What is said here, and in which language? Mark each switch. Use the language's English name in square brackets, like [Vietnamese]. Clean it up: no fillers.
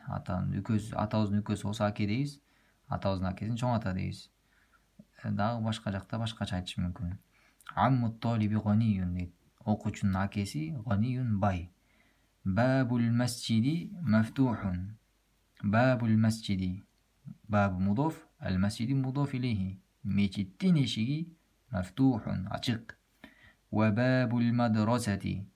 [Kyrgyz] Атанын үкөсү, атабыздын үкөсү болсо аке дейбиз. Атабыздын акесин чоң ата дейбиз. Дагы башка жакта башкача айтышы мүмкүн. [Arabic] Амму толиби гонийюн дейт. [Kyrgyz] Окуучунун акеси гонийюн, бай. [Arabic] Бабул масжиди мафтухун. Бабул масжиди. [Kyrgyz] Бабу мудоф, ал масжиди мудоф илейхи. Мечиттин эшиги мафтухун, ачык. [Arabic] Ва бабул мадрасати.